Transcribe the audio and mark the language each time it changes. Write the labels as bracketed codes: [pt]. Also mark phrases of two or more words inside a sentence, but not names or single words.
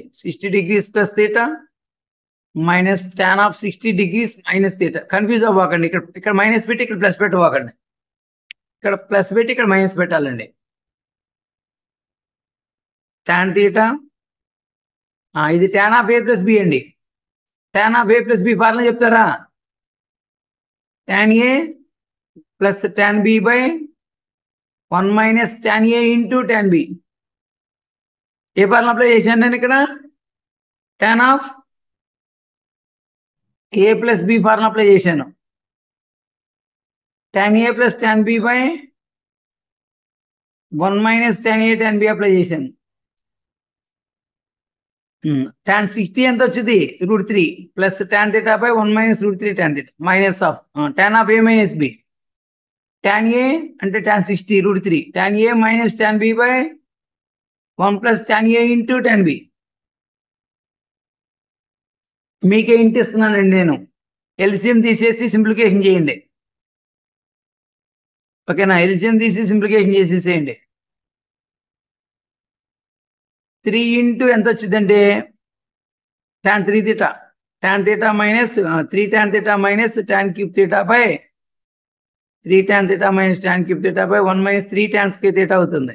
[en] 60 degrees plus theta మైనస్ tan of 60 degrees మైనస్ theta. [te] కన్ఫ్యూజ్ అవ్వకండి. ఇక్కడ మైనస్ పెట్టి ఇక్కడ ప్లస్ పెట్టవాకండి. ఇక్కడ ప్లస్ పెట్టి ఇక్కడ మైనస్ పెట్టాలండి. [en] tan theta ఇది tan of a plus b అండి. tan of a plus b ఫార్ములా చెప్తారా? tan a plus tan b by 1 minus tan a into tan b. [te] ఏ [en] formula apply [te] చేశాను నేను ఇక్కడ? [en] tan of a plus b formula apply చేశాను. tan A ప్లస్ tan B బై 1 మైనస్ tan A tan B అప్లై చేశాను. tan 60 [te] ఎంత వచ్చింది [en] √3 ప్లస్ tan θ బై 1 మైనస్ √3 tan θ minus of tan ఆఫ్ A మైనస్ B. tan A అంటే tan 60 √3 tan A మైనస్ tan B బై 1 ప్లస్ tan A ఇంటూ tan B. [te] మీకే ఇంటి ఇస్తున్నానండి నేను. ఎల్సిఎం తీసేసి సింప్లికేషన్ చేయండి. ఓకేనా? ఎల్సిఎం తీసి సింప్లికేషన్ చేసేసేయండి. [en] 3 ఇంటూ [te] ఎంత వచ్చిందంటే [en] tan 3 θ tan θ మైనస్ 3 tan θ మైనస్ tan క్యూబ్ θ బై 3 tan θ మైనస్ tan క్యూబ్ θ బై 1 మైనస్ 3 tan స్క్వేర్ θ అవుతుంది.